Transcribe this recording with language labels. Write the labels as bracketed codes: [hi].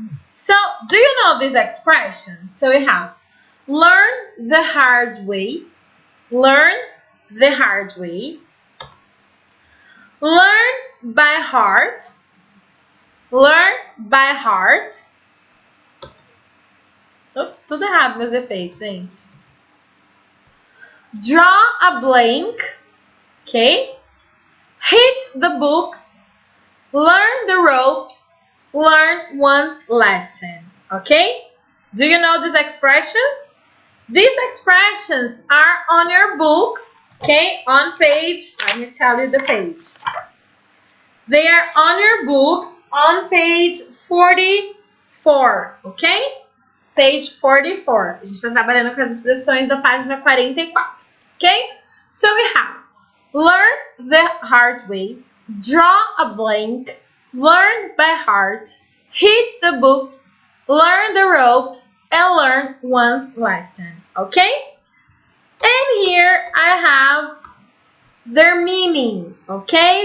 [en] So, do you know these expressions? So, we have learn the hard way, learn the hard way, learn by heart, learn by heart. [pt] Ops, tudo errado meus efeitos, gente. [en] Draw a blank, okay? Hit the books, learn the ropes, learn one's lesson, okay? Do you know these expressions? These expressions are on your books, okay? On page, let me tell you the page. They are on your books on page 44, okay? Page 44. [pt] A gente está trabalhando com as expressões da página 44, okay? [en] So we have learn the hard way, draw a blank, learn by heart, hit the books, learn the ropes, and learn one's lesson, okay? And here I have their meaning, okay?